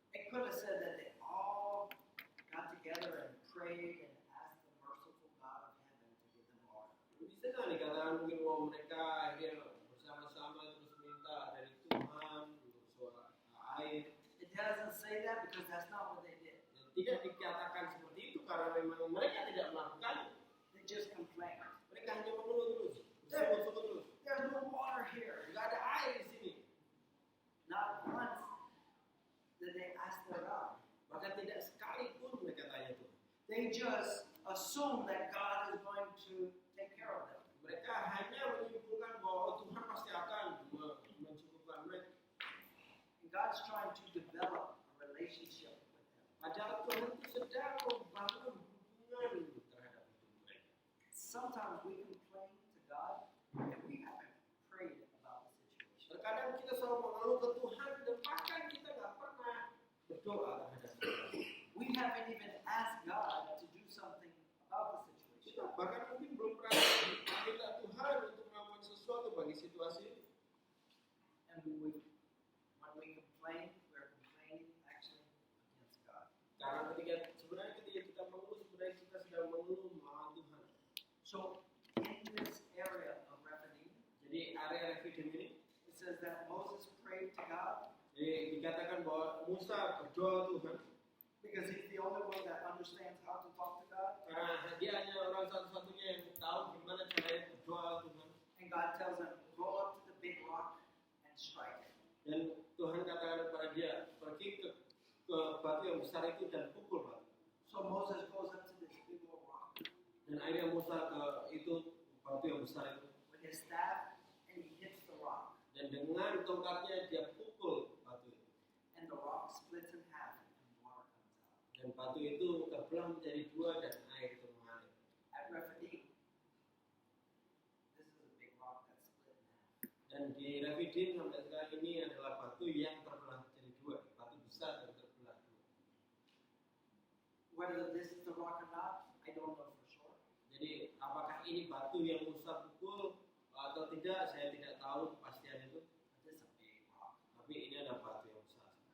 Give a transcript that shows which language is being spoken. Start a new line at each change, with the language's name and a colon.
English: It could have said that they all got together and prayed and asked the merciful God of heaven to give them water.
Indonesian: Bisa nggak dikatakan mungkin bahwa mereka akhirnya bersama-sama terus minta dari Tuhan untuk suara air.
English: It doesn't say that because that's not what they did.
Indonesian: Dan tidak dikatakan seperti itu karena memang mereka tidak melakukannya.
English: They just complained.
Indonesian: Mereka hanya mengeluh terus, bersungut-sungut terus.
English: There's no water here.
Indonesian: Tidak ada air di sini.
English: Not once did they ask their God.
Indonesian: Bahkan tidak sekalipun mereka tanya Tuhan.
English: They just assume that God is going to take care of them.
Indonesian: Mereka hanya menyimpulkan bahwa Tuhan pasti akan mencukupkan mereka.
English: And God's trying to develop a relationship with them.
Indonesian: Padahal Tuhan itu sedang membangun hubungan terhadap hidup mereka.
English: Sometimes we complain to God and we haven't prayed about the situation.
Indonesian: Terkadang kita selalu mengeluh ke Tuhan dan bahkan kita nggak pernah berdoa terhadap Tuhan.
English: We haven't even asked God to do something about the situation.
Indonesian: Kita bahkan mungkin belum pernah minta Tuhan untuk melakukan sesuatu bagi situasi ini.
English: And when we complain, we're complaining actually against God.
Indonesian: Karena sebenarnya ketika kita mengeluh, sebenarnya kita sedang mengeluh melawan Tuhan.
English: So in this area of Rephidim,
Indonesian: Jadi area Rephidim ini,
English: it says that Moses prayed to God
Indonesian: jadi dikatakan bahwa Musa berdoa Tuhan
English: because he's the only one that understands how to talk to God.
Indonesian: karena dia hanya orang satu-satunya yang tahu gimana caranya berdoa Tuhan.
English: And God tells him, go up to the big rock and strike it.
Indonesian: Dan Tuhan katakan kepada dia, pergi ke batu yang besar itu dan pukul batu.
English: So Moses goes up to this big old rock
Indonesian: Dan akhirnya Musa ke itu batu yang besar itu.
English: with his staff and he hits the rock.
Indonesian: Dan dengan tongkatnya dia pukul batu itu.
English: And the rock splits in half and water comes out.
Indonesian: Dan batu itu terbelah menjadi dua dan air itu mengalir.
English: At Rephidim, this is a big rock that's split in half.
Indonesian: Dan di Rephidim sampai sekarang ini adalah batu yang terbelah menjadi dua. Batu besar dan terbelah dua.
English: Whether this is the rock or not, I don't know for sure.
Indonesian: Jadi apakah ini batu yang Musa pukul atau tidak, saya tidak tahu kepastian itu.
English: But this is a big rock.
Indonesian: Tapi ini adalah batu yang besar.